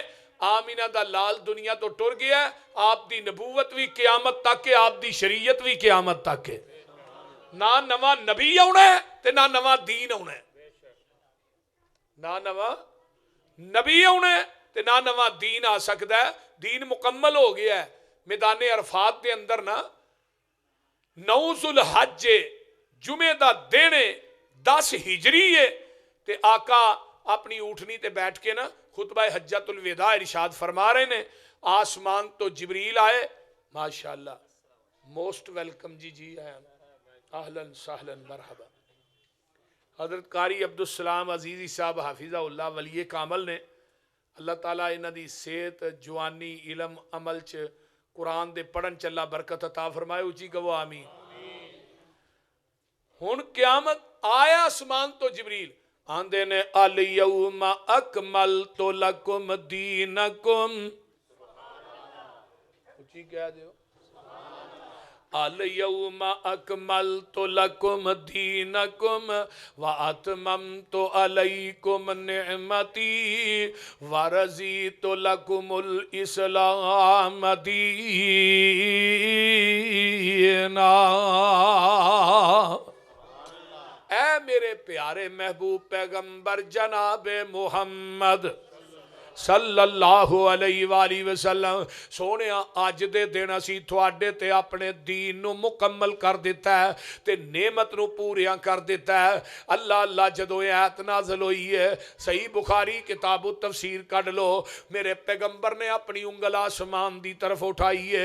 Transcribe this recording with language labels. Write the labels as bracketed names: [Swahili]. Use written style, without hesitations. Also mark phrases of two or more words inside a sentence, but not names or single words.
[Punjabi] آمنہ دا لال دنیا تو ٹر گیا۔ آپ دی نبوت بھی قیامت تک ہے، آپ دی شریعت بھی قیامت تک ہے. نہ نوا نبی آؤنا ہے تے نہ نوا دین آؤنا ہے. نہ نوا نبی آؤنا ہے تے نہ نوا دین آ سکتا ہے. دین مکمل ہو گیا ہے. میدان عرفات کے اندر نہ 9 ذوالحج جمعے دا دن 10 ہجری ہے تے آقا اپنی اوٹھنی تے بیٹھ کے نہ خطبہ حجۃ الوداع ارشاد فرما رہے نے. آسمان تو جبریل آئے، ماشاءاللہ, [English] most welcome [Punjabi] جی، جی آیا, [Arabic] أهلا سهلا مرحبا. [Punjabi] حضرت قاری عبد السلام عزیزی صاحب حفظہ اللہ ولی کامل نے، اللہ تعالیٰ انہاں دی صحت، جوانی، علم، عمل چ قرآن دے پڑھن چلا برکت عطا فرمائے. اچی کہو آمین۔ ہن قیامت آیا آسمان تو جبریل آندے نے, [Arabic] اليوم أكملت لكم دينكم. [Punjabi] اچی کہ دیو, [Arabic] اليوم أكملت لكم دينكم وأتممت عليكم نعمتي ورضيت لكم الإسلام دينا. [Punjabi] اے میرے پیارے محبوب پیغمبر جنابِ محمد [Arabic] صلى الله عليه وسلم, [Punjabi] سوہنے اج دے دن اسی تہاڈے تے اپنے دین نو مکمل کر دتا ہے تے نعمت نو پوریاں کر دتا ہے. اللہ اللہ جدوں آیت نازل ہوئی ہے، صحیح بخاری کتاب التفسیر کڈھ لو، میرے پیغمبر نے اپنی انگل آسمان دی طرف اٹھائی ہے.